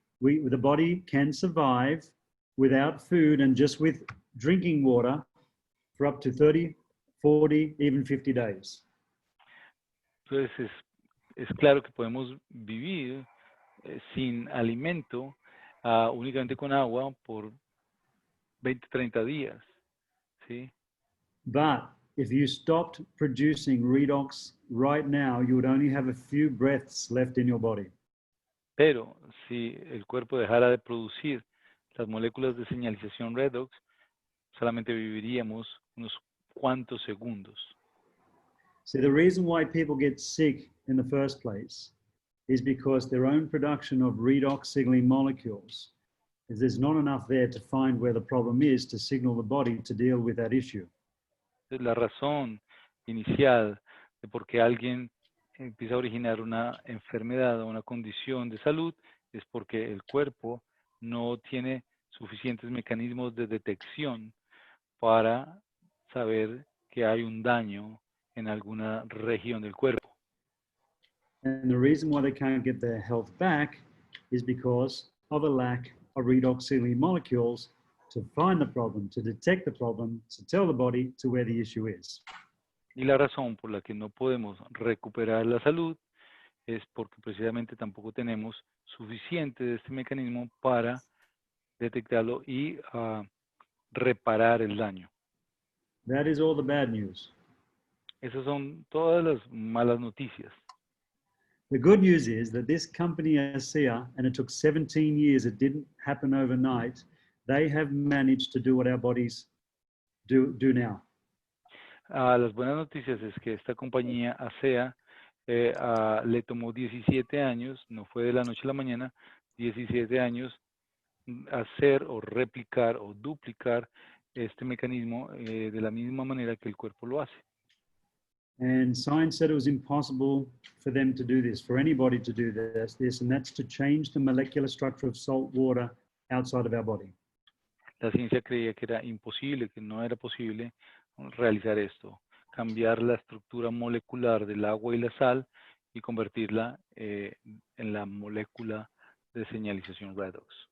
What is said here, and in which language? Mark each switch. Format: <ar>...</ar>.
<en>The body can survive without food and just with drinking water for up to 30, 40, even 50 days.</en> <es>Entonces es claro que podemos vivir sin alimento, únicamente con agua por 20, 30 días, ¿sí?</es> <en>But if you stopped producing redox right now, you would only have a few breaths left in your body.</en> <es>Pero si el cuerpo dejara de producir las moléculas de señalización redox, solamente viviríamos unos cuantos segundos.</es> <en>See, the reason why people get sick in the first place is because their own production of redox signaling molecules is there's not enough there to find where the problem is to signal the body to deal with that issue.</en> <es>La razón inicial de por qué alguien empieza a originar una enfermedad o una condición de salud es porque el cuerpo no tiene suficientes mecanismos de detección para saber que hay un daño en alguna región del cuerpo.</es> <en>And the reason why they can't get their health back is because of a lack of redox signaling molecules to find the problem, to detect the problem, to tell the body to where the issue is.</en> <es>Y la razón por la que no podemos recuperar la salud es porque precisamente tampoco tenemos suficiente de este mecanismo para detectarlo y reparar el daño.</es> <en>That is all the bad news.</en> <es>Esas son todas las malas noticias.</es> <en>The good news is that this company ASEA, and it took 17 years, it didn't happen overnight, they have managed to do what our bodies do now.</en> <es>Las buenas noticias es que esta compañía ASEA le tomó 17 años, no fue de la noche a la mañana, 17 años hacer o replicar o duplicar este mecanismo de la misma manera que el cuerpo lo hace.</es> <en>And science said it was impossible for them to do this, for anybody to do this, and that's to change the molecular structure of salt water outside of our body.</en> <es>La ciencia creía que era imposible, que no era posible realizar esto, cambiar la estructura molecular del agua y la sal y convertirla en la molécula de señalización redox.</es>